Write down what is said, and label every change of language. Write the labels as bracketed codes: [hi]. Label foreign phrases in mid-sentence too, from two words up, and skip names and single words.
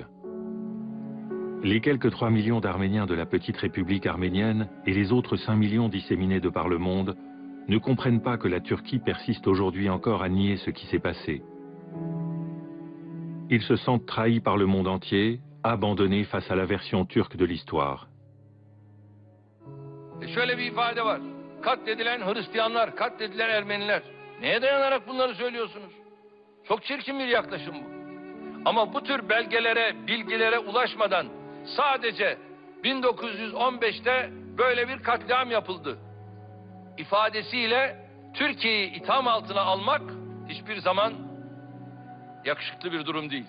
[fr] Les quelques 3 millions d'Arméniens de la petite République arménienne et les autres 5 millions disséminés de par le monde ne comprennent pas que la Turquie persiste aujourd'hui encore à nier ce qui s'est passé. Ils se sentent trahis par le monde entier, abandonnés face à la version turque de l'histoire. [tr] Şöyle bir ifade var. Katledilen Hristiyanlar, katledilen Ermeniler. Neye dayanarak bunları söylüyorsunuz? Çok çirkin bir yaklaşım bu. Ama bu tür belgelere, bilgilere ulaşmadan sadece 1915'te böyle bir katliam yapıldı ifadesiyle Türkiye'yi itham altına almak hiçbir zaman yakışıklı bir durum değil.